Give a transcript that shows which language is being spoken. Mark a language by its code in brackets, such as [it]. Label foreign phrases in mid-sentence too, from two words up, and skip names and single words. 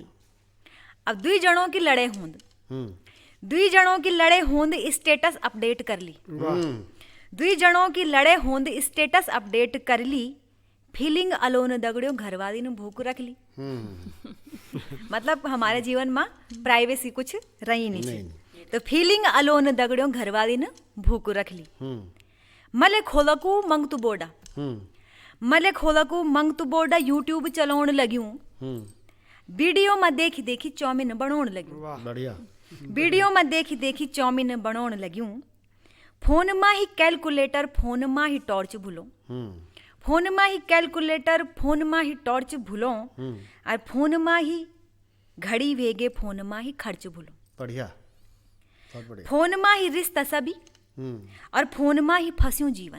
[gbm] अब दुई जणों की लड़े होंद, दुई जणों की लड़े होंद [en] status update [gbm] कर ली, दुई जणों की लड़े होंद [en] status update [gbm] कर ली, [en] feeling alone [gbm] दगड़ियों घरवाली ने भूख रख ली। [hi] मतलब हमारे जीवन में प्राइवेसी कुछ रही नहीं थी, तो [en] feeling alone [gbm] दगड़ियों घरवाली ने भूख रख ली। मले खोलकू मंगतू बोर्डा, मले खोलकू मंगतू बोर्डा यूट्यूब चलाउण लग्यूं, वीडियो में देखी देखी चाउमीन बनाउण लग्यूं, [hi] बढ़िया [gbm] वीडियो में देखी देखी चाउमीन बनाउण लग्यूं, फोन में ही कैलकुलेटर फोन में ही टॉर्च भूलो, फोन में ही कैलकुलेटर फोन में ही टॉर्च भूलो, और फोन में ही घड़ी वेगे फोन में ही खर्च भूलो, [hi] बढ़िया बहुत बढ़िया [gbm] फोन में ही रिश्ता सभी और फोन में ही फंस्यूं जीवन।